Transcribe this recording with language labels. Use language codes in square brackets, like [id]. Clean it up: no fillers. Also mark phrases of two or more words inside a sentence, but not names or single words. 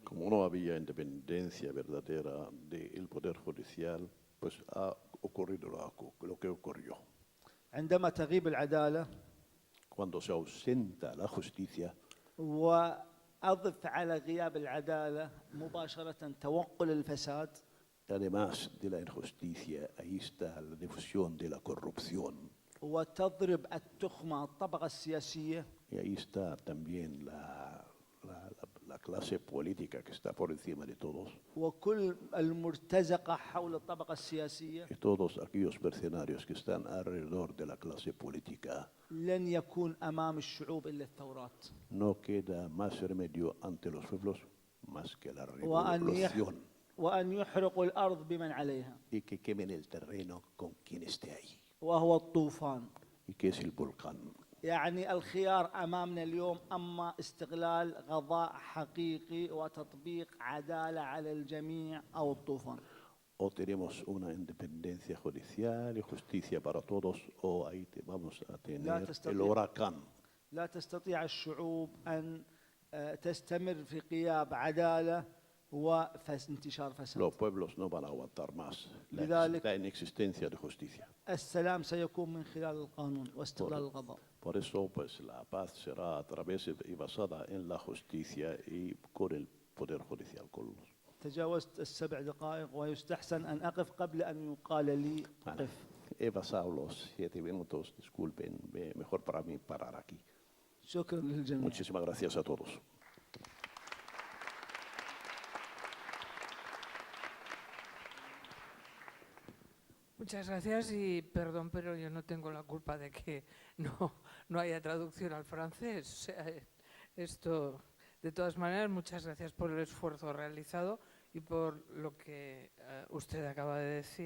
[es] Como no había independencia verdadera del poder judicial, pues ha ocurrido lo que ocurrió. [ar] عندما تغيب العدالة [es] Cuando se ausenta la justicia, [ar] وأضف على غياب العدالة مباشرة توقل الفساد. [es] además de la injusticia, ahí está la difusión de la corrupción. [ar] وتضرب التخمة الطبقة السياسية. [es] Y ahí está también la la clase política que está por encima de todos [ar] وكل المرتزقة حول الطبقة السياسية [es] y todos aquellos mercenarios que están alrededor de la clase política, [ar] لن يكون أمام الشعوب إلا الثورات [es] no queda más remedio ante los pueblos más que la [ar] وأن [es] revolución [ar] وأن يحرقوا الأرض بمن عليها [es] y que quemen el terreno con quien esté ahí [ar] وهو الطوفان. [es] y que es el volcán. [ar] يعني الخيار أمامنا اليوم أما استغلال غضاء حقيقي وتطبيق عدالة على الجميع أو الطوفان. [es] O tenemos una independencia judicial y justicia para todos, o ahí vamos a tener [ar] تستطيع. [es] el huracán. [ar] لا تستطيع الشعوب أن تستمر في غياب عدالة وانتشار فساد. [es] Los pueblos no van a aguantar más [ar] لذلك- [es] la inexistencia de justicia. [ar] السلام سيكون من خلال القانون واستغلال القضاء. [es] Por eso, pues, la paz será a través y basada en la justicia y con el poder judicial. [ar] تجاوزت ال7 دقائق ويستحسن أن أقف قبل أن يقال لي [es] Vale. [ar] قف. [es] He pasado los 7 minutos, disculpen, mejor para mí parar aquí. [ar] شكرا للجميع. [es] Muchísimas gracias a todos. Muchas gracias y perdón, pero yo no tengo la culpa de que no haya traducción al francés. O sea, esto, de todas maneras, muchas gracias por el esfuerzo realizado y por lo que usted acaba de decir.